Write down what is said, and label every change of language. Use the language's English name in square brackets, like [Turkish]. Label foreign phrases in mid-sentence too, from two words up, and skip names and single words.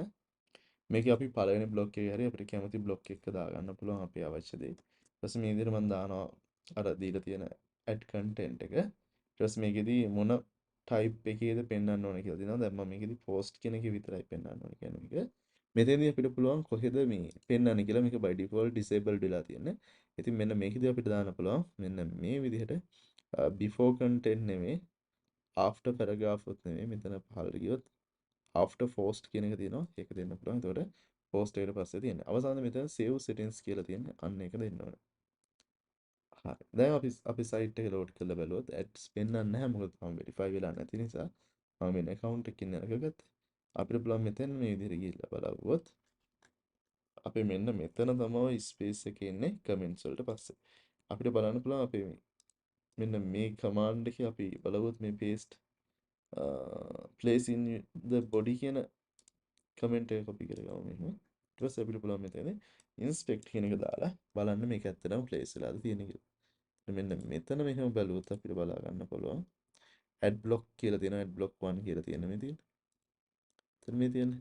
[Sinhala] මේකේ අපි පළවෙනි බ්ලොක් එකේ හරි අපිට කැමති බ්ලොක් එකක දාගන්න පුළුවන් අපේ අවශ්‍ය දේ. ඊට පස්සේ මේ විදිහට මම දානවා අර දීලා තියෙන [English] add content [Sinhala] එක. ඊට පස්සේ මේකෙදි මොන type එකේද පෙන්වන්න ඕනේ කියලා දෙනවා. දැන් මම මේකෙදි post කියන එකේ විතරයි පෙන්වන්න ඕනේ කියන්නේ මේක. මෙතෙන්දී අපිට පුළුවන් කොහෙද මේ පෙන්වන්නේ කියලා. මේක [English] by default disabled [Sinhala] වෙලා තියෙන්නේ. ඉතින් මෙන්න මේකෙදි අපිට දාන්න පුළුවන් මෙන්න මේ විදිහට [English] before content [Sinhala] නෙමෙයි [English] after paragraph [Sinhala] උත් නෙමෙයි මෙතන පහළට ගියොත් [English] after post [Sinhala] කියන එක තියෙනවා. ඒක දෙන්න පුළුවන්. එතකොට post එකට පස්සේ තියෙන්නේ. අවසානයේ මෙතන [English] save settings [Sinhala] කියලා තියෙන්නේ. අන්න ඒක දෙන්න ඕනේ. හරි. දැන් අපි site එක load කරලා බැලුවොත් ads පෙන්වන්නේ නැහැ. මොකද තාම verify වෙලා නැති නිසා. මම වෙන account එකකින් අරගත්තා. අපිට පුළුවන් මෙතන මේ විදිහට ගිහිල්ලා බලවුවොත් අපි මෙන්න මෙතන තමයි space එකේ ඉන්නේ comments වලට පස්සේ. අපිට බලන්න පුළුවන් අපි මෙන්න මේ command එකේ අපි බලවුවොත් මේ [English] paste place in the body [Sinhala] කියන කමෙන්ට් එක කොපි කරගමු මෙහෙම. ඊට පස්සේ අපිට පුළුවන් මෙතන inspect කියන එක දාලා බලන්න මේක ඇත්තටම place වෙලාද තියෙන්නේ කියලා. මෙන්න මෙතන මෙහෙම බැලුවොත් අපිට බලා ගන්න පුළුවන්. [English] ad block [Sinhala] කියලා තියෙනවා [English] ad block [Sinhala] 1 කියලා තියෙන මේ තියෙන්නේ. එතන මේ තියෙන්නේ.